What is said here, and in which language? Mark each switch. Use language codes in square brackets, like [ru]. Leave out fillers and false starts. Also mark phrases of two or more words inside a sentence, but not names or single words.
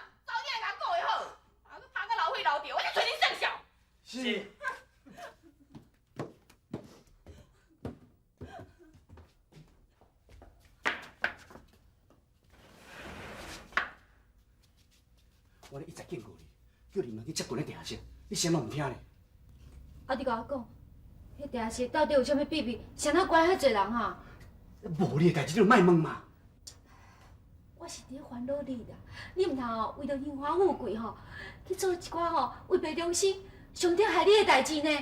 [nan] 早点甲顾会好，啊，你爬到老岁老掉，我就找你算账。是。我咧一再警告你，叫你唔通去接近咧地下室，你啥拢唔听咧。啊，你甲我讲，迄地下室到底有啥物秘密？谁哪关遐侪人哈？无你的代志，你就莫问嘛。我是伫烦恼你啦，你唔通哦为着荣华富贵吼，去做一寡吼违背良心、上天害你的代志呢？